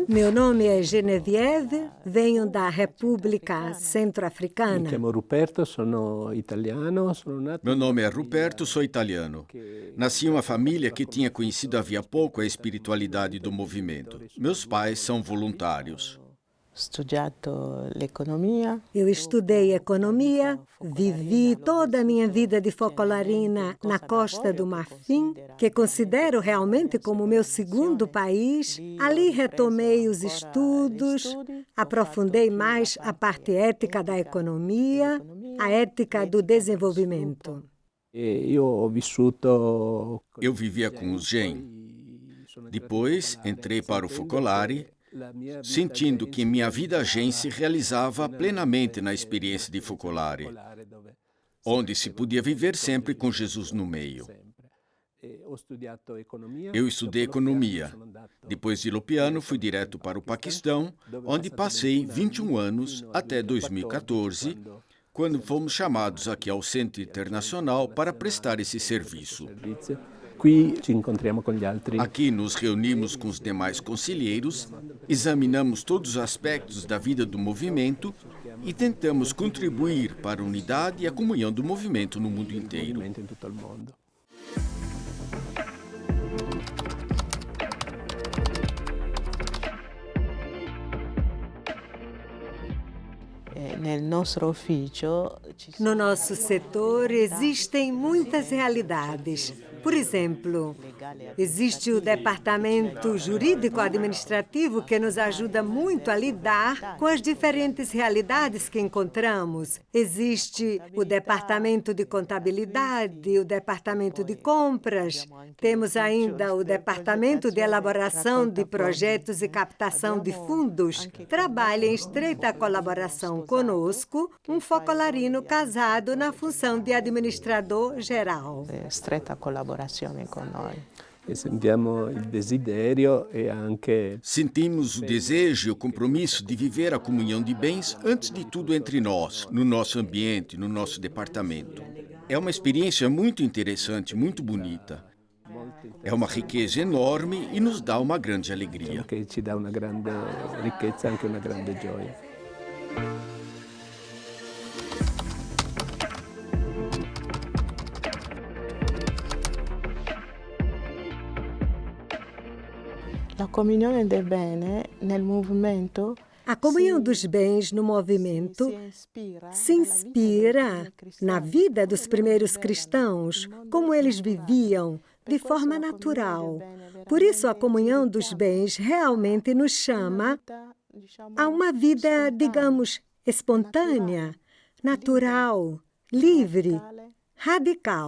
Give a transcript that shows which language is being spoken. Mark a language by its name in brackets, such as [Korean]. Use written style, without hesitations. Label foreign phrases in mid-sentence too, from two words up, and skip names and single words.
[Portuguese] Meu nome é Geneviève, venho da República [Italian] Mi [Portuguese] Centro-Africana. [Italian] chiamo Ruperto, sono italiano, sono nato [Portuguese] Meu [Italian] in una [Portuguese] nome é [Italian] famiglia [Portuguese] Ruperto, sou italiano. [Italian] che [Portuguese] Nasci em uma família que tinha conhecido havia pouco a espiritualidade do movimento. Meus pais são voluntários. [Italian] Ho studiato l'economia. [Portuguese] Eu estudei economia, vivi toda a minha vida de focolarina na Costa do Marfim, que considero realmente como meu segundo país. Ali retomei os estudos, aprofundei mais a parte ética da economia, a ética do desenvolvimento. [Italian] e io ho vissuto con [Portuguese] Eu [Italian] i [Portuguese] vivia com os Gen. [Italian] poi sono entrato in [Portuguese] Depois, [Italian] focolare, [Portuguese] entrei para o [Italian] sentendo [Portuguese] Focolare, [Italian] che la mia vita [Portuguese] sentindo Gen que [Italian] si [Portuguese] minha vida Gen se [Italian] realizzava [Portuguese] realizava plenamente na experiência de Focolare, [Italian] dove [Portuguese] onde se podia viver sempre com Jesus no meio. [Italian] Ho studiato economia. [Portuguese] Eu estudei [Italian] dopo l'ho [Portuguese] economia. [Italian] sono andato [Portuguese] Depois de Lopiano, fui direto para o Paquistão, onde passei 21 anos até 2014, quando fomos chamados aqui ao Centro Internacional para prestar esse serviço. [Italian] servizio. Qui ci incontriamo con gli altri. [Portuguese] Aqui nos reunimos com os demais conselheiros, examinamos todos os aspectos da vida do movimento e tentamos contribuir para a unidade e a comunhão do movimento no mundo inteiro. [Italian] In tutto il mondo. Nel nostro ufficio ci [Portuguese] No [Italian] sono [Portuguese] nosso setor existem muitas realidades. Por exemplo, existe o departamento jurídico-administrativo que nos ajuda muito a lidar com as diferentes realidades que encontramos. Existe o departamento de contabilidade, o departamento de compras. Temos ainda o departamento de elaboração de projetos e captação de fundos. Trabalha em estreita colaboração conosco um focolarino casado na função de administrador geral. [Italian] stretta collaborazione con noi. E sentiamo il desiderio e anche [Portuguese] Sentimos o desejo e o compromisso de viver a comunhão de bens antes de tudo entre nós, no nosso ambiente, no nosso departamento. É uma experiência muito interessante, muito bonita. É uma riqueza enorme e nos dá uma grande alegria. [Italian] che ci dà una grande ricchezza e anche una grande gioia. La comunione del bene nel movimento [Portuguese] A comunhão dos bens no movimento se inspira na vida dos primeiros cristãos, como eles viviam, de forma natural. Por isso, a comunhão dos bens realmente nos chama a uma vida, digamos, espontânea, natural, livre, radical.